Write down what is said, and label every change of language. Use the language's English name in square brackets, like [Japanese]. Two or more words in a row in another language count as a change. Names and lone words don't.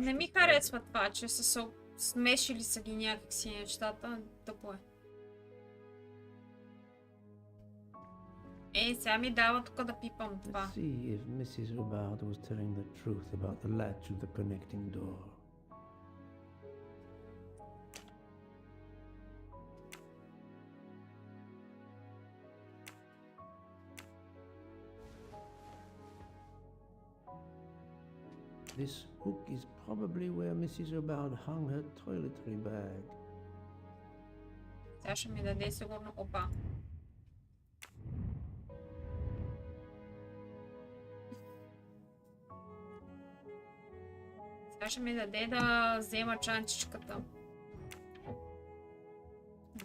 [Bulgarian] Не ми харесва това, че са се смешили са ги някакси нещата. Тъпо е. Ей, сега ми дава тук да пипам това. [English] Let's see if Mrs. Hubbard was telling the truth about the latch of the connecting door. This hook is probably where Mrs. Hubbard hung her toiletry bag. [Bulgarian] Сега ще ми даде сигурно... Опа. Сега ще ми даде да взема чанчичката. Да.